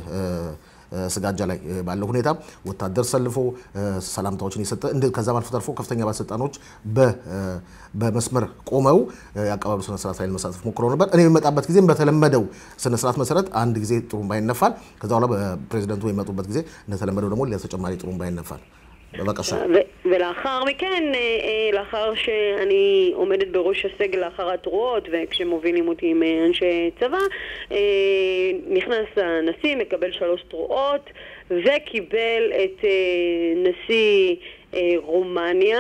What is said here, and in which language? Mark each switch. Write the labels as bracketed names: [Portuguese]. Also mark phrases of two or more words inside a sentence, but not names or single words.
[Amharic] ስጋጃ ላይ ባለው ሁኔታ ወታደር ሰልፎ ሰላምታዎችን ይሰጠ እንደ ከዛም አልፎ ተርፎ ከፍተኛ ባለስልጣኖች በመስመር ቆመው ያቀባበሉ ስነ ስርዓት ላይ ለመሳተፍ ሞክረው ነበር። እኔ በመጣበት ጊዜ በተለመደው ስነ ስርዓት መሰረት አንድ ጊዜ ጥሩምባ ይነፋል። ከዛ በኋላ በፕሬዝዳንቱ የመጡበት ጊዜ እንደተለመደው ደግሞ ለተጨማሪ ጥሩምባ ይነፋል። [Hebrew] ולאחר מכן, לאחר שאני עומדת בראש הסגל לאחר התרועות וכשמובילים אותי עם אנשי צבא, נכנס הנשיא, מקבל 3 תרועות וקיבל את נשיא רומניה.